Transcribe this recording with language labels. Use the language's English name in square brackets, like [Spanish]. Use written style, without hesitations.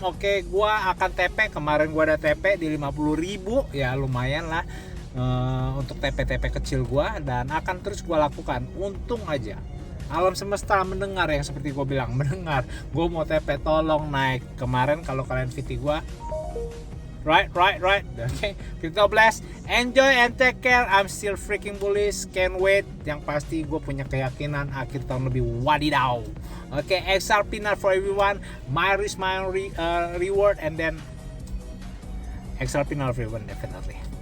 [Indonesian] Oke, gue akan TP. Kemarin gue ada TP di 50.000, ya lumayan lah untuk TP-TP kecil gue, dan akan terus gue lakukan. Untung aja alam semesta mendengar, yang seperti gue bilang, mendengar gue mau TP, tolong naik. Kemarin kalau kalian VT gue, right. [English] Okay, Crypto Blast, enjoy and take care. I'm still freaking bullish, can't wait. [Indonesian] Yang pasti gue punya keyakinan akhir tahun lebih wadidaw. [English] Okay, XRP not for everyone, my risk my reward, and then XRP not for everyone definitely.